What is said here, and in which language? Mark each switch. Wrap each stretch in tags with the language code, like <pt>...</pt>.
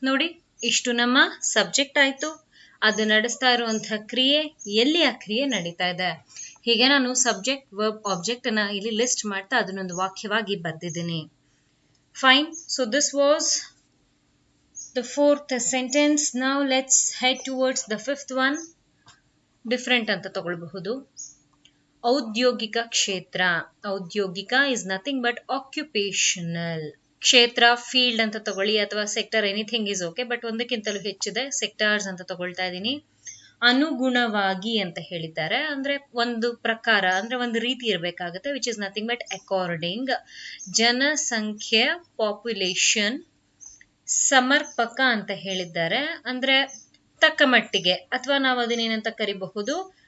<kn>ನೋಡಿ, ಇಷ್ಟು ನಮ್ಮ ಸಬ್ಜೆಕ್ಟ್ ಆಯ್ತು. ಅದು ನಡೆಸ್ತಾ ಇರುವಂತಹ ಕ್ರಿಯೆ, ಎಲ್ಲಿ ಆ ಕ್ರಿಯೆ ನಡೀತಾ ಇದೆ. ಹೀಗೆ ನಾನು ಸಬ್ಜೆಕ್ಟ್ ವರ್ಬ್ ಆಬ್ಜೆಕ್ಟ್ ಅನ್ನ ಇಲ್ಲಿ ಲಿಸ್ಟ್ ಮಾಡ್ತಾ ಅದನ್ನೊಂದು ವಾಕ್ಯವಾಗಿ ಬರ್ದಿದ್ದೀನಿ. Fine.</kn> <en>So this was the fourth sentence. Now let's head towards the fifth one.</en> <kn>Different ಅಂತ ತಗೊಳ್ಬಹುದು. ಔದ್ಯೋಗಿಕ ಕ್ಷೇತ್ರ.</kn> <en>ಔದ್ಯೋಗಿಕ is nothing but occupational.</en> <kn>ಕ್ಷೇತ್ರ, ಫೀಲ್ಡ್ ಅಂತ ತಗೊಳ್ಳಿ ಅಥವಾ sector,</kn> <en>anything is okay,</en> <kn>but ಒಂದಕ್ಕಿಂತಲೂ ಹೆಚ್ಚಿದೆ, ಸೆಕ್ಟರ್ಸ್ ಅಂತ ತಗೊಳ್ತಾ ಇದ್ದೀನಿ. ಅನುಗುಣವಾಗಿ ಅಂತ ಹೇಳಿದ್ದಾರೆ, ಅಂದ್ರೆ ಒಂದು ಪ್ರಕಾರ, ಅಂದ್ರೆ ಒಂದು ರೀತಿ ಇರಬೇಕಾಗುತ್ತೆ,</kn> <en>Which is nothing but according.</en> <kn>ಜನಸಂಖ್ಯೆ, ಪಾಪ್ಯುಲೇಷನ್. ಸಮರ್ಪಕ ಅಂತ ಹೇಳಿದ್ದಾರೆ, ಅಂದ್ರೆ ತಕ್ಕ ಮಟ್ಟಿಗೆ, ಅಥವಾ ನಾವು ಅದನ್ನೇನಂತ ಕರಿಬಹುದು?</kn>